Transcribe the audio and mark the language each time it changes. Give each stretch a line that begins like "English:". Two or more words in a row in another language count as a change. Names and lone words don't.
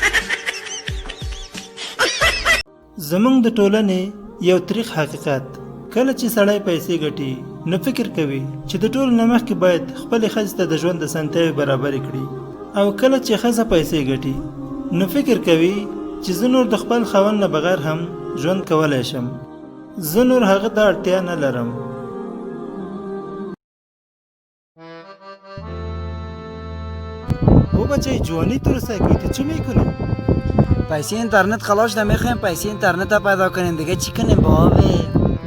Pashto: زمونږ د ټولنې یو تریخ حقیقت کله چې سړی پیسې ګټي نو فکر کوي چې د ټولو نه مخکې باید خپلې ښځې ته د ژوند اسانتیاوې برابرې کړي او کله چې ښځه پیسې ګټي نو فکر کوي چې زه نور د خپل خاوند نه بغیر هم ژوند کولی شم. زه نور هغه ته اړتیا نه لرم.
Persian: او بچه جوانی تو رسای کنی تو چه میکنی؟ پیسه اینترنت خلاص نمیخوایم پیسه اینترنت پیدا کنیم دیگه چی کنیم بابا؟